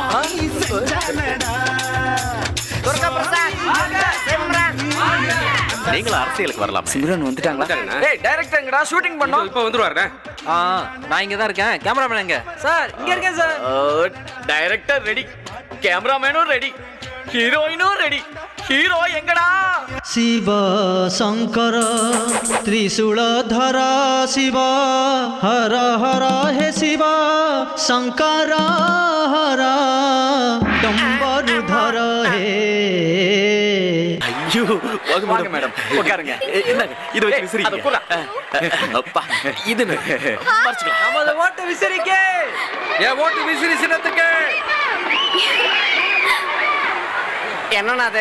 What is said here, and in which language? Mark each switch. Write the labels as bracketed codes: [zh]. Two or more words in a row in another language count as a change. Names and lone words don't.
[ta] துர்கா பிரசாத், சிம்ரன். நீங்களா அரசியலுக்கு வரலாம்? சிம்ரன் வந்துட்டாங்களா? டேய், டைரக்டர் எங்கடா? ஷூட்டிங் பண்ணோம். இப்போ வந்துருவாரு. நான் இங்க தான் இருக்கேன். கேமராமேன் எங்க? சார், இங்க இருக்கேன் சார். [en] director ready, [ta] கேமராமேனும் ரெடி, ஹீரோயினும் ரெடி. ஹீரோ எங்கடா? [hi] शिव शंकर त्रिशूलधर शिव हर हर हे शिव शंकर हर डम्बरुधर हे. [ta] ஐயோ, வாங்க மேடம், உட்காருங்க. என்னங்க இது வச்சு விசிறிங்க? அப்பா, இது மறைச்சுக்கலாம். நமது ஓட்டு விசிறிக்கே. ஏன் ஓட்டு விசிறி சின்னத்துக்கு? என்னன்னா அது?